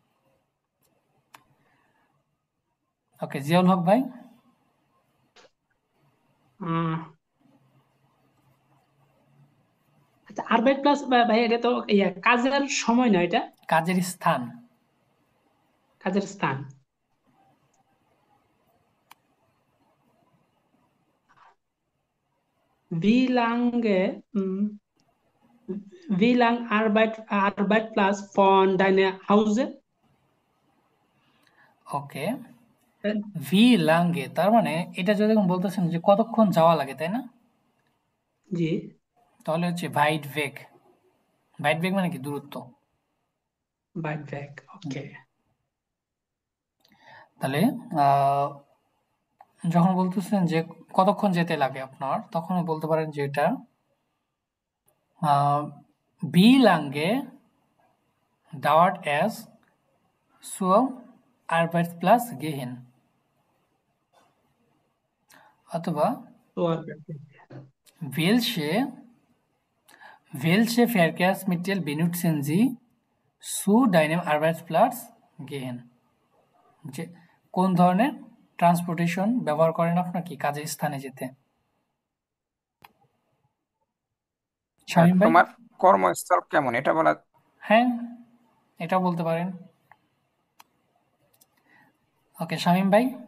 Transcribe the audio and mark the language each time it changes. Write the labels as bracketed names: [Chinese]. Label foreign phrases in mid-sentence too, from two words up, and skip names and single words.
[Bangla] ওকে, জিয়াউল হক ভাই, আচ্ছা, আরবাইট প্লাস ভাই এটা তো কাজের সময় না, এটা কাজের স্থান। কাজের স্থান। [German] Wie lange wie lang Arbeitsplatz von deiner Hause? [Bangla] ওকে, [German] wie lange, [Bangla] তার মানে এটা যদি বলতেছেন যে কতক্ষণ যাওয়া লাগে, তাই না? জি, তাহলে হচ্ছে [German] weit weg. weit weg [Bangla] মানে কি দূরত্ব। [German] weit weg. Okay. [Bangla] তাহলে যখন বলতেছেন যে কতক্ষণ যেতে লাগে আপনার, তখন বলতে পারেন যে এটা [German] wie lange dauert es zur Arbeitsplatz gehen, [Bangla] অথবা [German] So Arbeit. welche Verkehrsmittel benutzen Sie zu deinem Arbeitsplatz gehen, [Bangla] যে কোন ধরনের ট্রান্সপোর্টেশন ব্যবহার করেন আপনার কি কাজের স্থানে যেতে। শামীম ভাই, তোমার কর্মস্থল কেমন এটা বলা। হ্যাঁ, এটা বলতে পারেন। ওকে, শামীম ভাই,